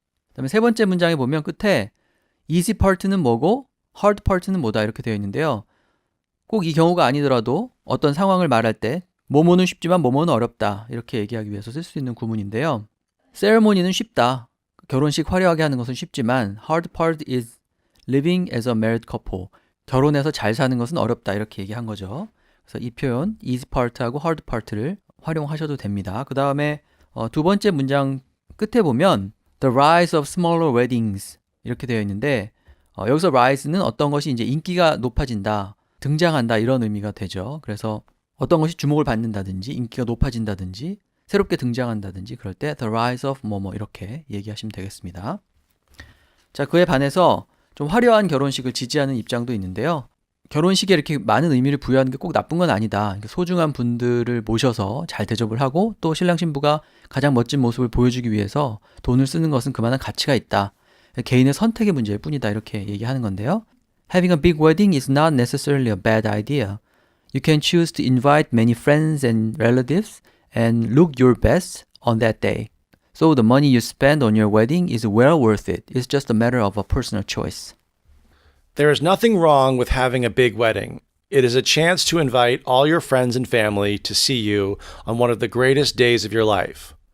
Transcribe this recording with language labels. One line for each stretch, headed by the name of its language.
Korean: 그다음에 세 번째 문장에 보면 끝에 easy part는 뭐고 hard part는 뭐다 이렇게 되어 있는데요. 꼭 이 경우가 아니더라도 어떤 상황을 말할 때 뭐뭐는 쉽지만 뭐뭐는 어렵다 이렇게 얘기하기 위해서 쓸 수 있는 구문인데요. ceremony는 쉽다. 결혼식 화려하게 하는 것은 쉽지만
English: hard part is living as a married couple.
Korean: 결혼해서 잘 사는 것은 어렵다 이렇게 얘기한 거죠. 그래서 이 표현 easy part하고 hard part를 활용하셔도 됩니다. 그 다음에 두 번째 문장 끝에 보면
English: the rise of smaller weddings
Korean: 이렇게 되어 있는데 여기서 rise는 어떤 것이 이제 인기가 높아진다, 등장한다 이런 의미가 되죠. 그래서 어떤 것이 주목을 받는다든지 인기가 높아진다든지 새롭게 등장한다든지 그럴 때 the rise of 뭐뭐 이렇게 얘기하시면 되겠습니다. 자, 그에 반해서 좀 화려한 결혼식을 지지하는 입장도 있는데요. 결혼식에 이렇게 많은 의미를 부여하는 게 꼭 나쁜 건 아니다. 소중한 분들을 모셔서 잘 대접을 하고 또 신랑 신부가 가장 멋진 모습을 보여주기 위해서 돈을 쓰는 것은 그만한 가치가 있다. 개인의 선택의 문제일 뿐이다. 이렇게 얘기하는 건데요.
English: Having a big wedding is not necessarily a bad idea. You can choose to invite many friends and relatives and look your best on that day. So the money you spend on your wedding is well worth it. It's just a matter of a personal choice. There is nothing wrong with having a big wedding. It is a chance to invite all your friends and family to see you on one of the greatest days of your life.